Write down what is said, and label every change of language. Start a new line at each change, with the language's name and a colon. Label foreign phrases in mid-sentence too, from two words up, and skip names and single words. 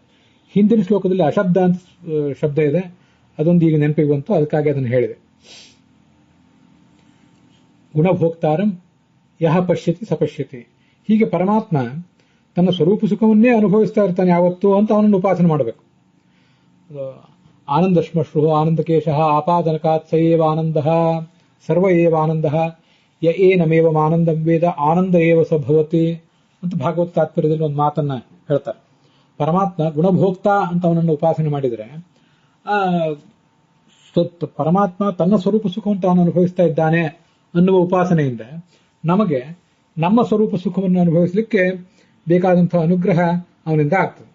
Kannada: ಹಿಂದಿನ ಶ್ಲೋಕದಲ್ಲಿ ಅಶಬ್ದ ಅಂತ ಶಬ್ದ ಇದೆ, ಅದೊಂದು ಈಗ ನೆನಪಿಗೆ ಬಂತು, ಅದಕ್ಕಾಗಿ ಅದನ್ನು ಹೇಳಿದೆ.
Sanskrit: ಗುಣಭೋಕ್ತಾರಂ ಯಹ ಪಶ್ಯತಿ ಸಪಶ್ಯತಿ.
Kannada: ಹೀಗೆ ಪರಮಾತ್ಮ ತನ್ನ ಸ್ವರೂಪ ಸುಖವನ್ನೇ ಅನುಭವಿಸ್ತಾ ಇರ್ತಾನೆ ಯಾವತ್ತೂ ಅಂತ ಅವನನ್ನು ಉಪಾಸನೆ ಮಾಡಬೇಕು.
Sanskrit: ಆನಂದ ಶ್ಮಶ್ರು ಆನಂದಕೇಶ ಆಪಾದನಕಾತ್ ಸ ಏವ ಆನಂದ ಸರ್ವ ಏವ ಆನಂದ ಯ ಏನಮೇವ ಆನಂದಂ ವೇದ ಆನಂದ ಏವ ಸ ಭವತಿ
Kannada: ಅಂತ ಭಾಗವತ್ ತಾತ್ಪರ್ಯದಲ್ಲಿ ಒಂದು ಮಾತನ್ನ ಹೇಳ್ತಾರೆ. ಪರಮಾತ್ಮ ಗುಣಭೋಕ್ತಾ ಅಂತ ಅವನನ್ನು ಉಪಾಸನೆ ಮಾಡಿದರೆ ಪರಮಾತ್ಮ ತನ್ನ ಸ್ವರೂಪ ಸುಖವನ್ನು ತಾನು ಅನುಭವಿಸ್ತಾ ಇದ್ದಾನೆ ಅನ್ನುವ ಉಪಾಸನೆಯಿಂದ ನಮಗೆ ನಮ್ಮ ಸ್ವರೂಪ ಸುಖವನ್ನು ಅನುಭವಿಸಲಿಕ್ಕೆ ಬೇಕಾದಂತಹ ಅನುಗ್ರಹ ಅವನಿಂದ ಆಗ್ತದೆ.